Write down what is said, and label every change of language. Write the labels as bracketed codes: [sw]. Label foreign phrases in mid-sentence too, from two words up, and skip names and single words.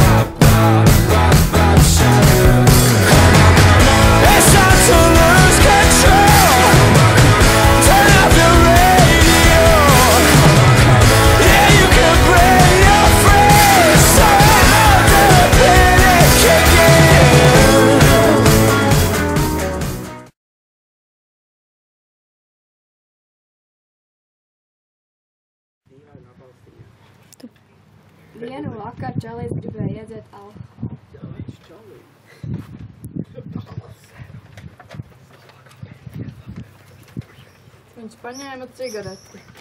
[en] It's time to lose control. Turn up your radio. Yeah, you can bring your friends. So out the panic kicking. [lv] Vienu vakaru čalis gribēja iedzert alkoholu. Viņš paņēma cigareti.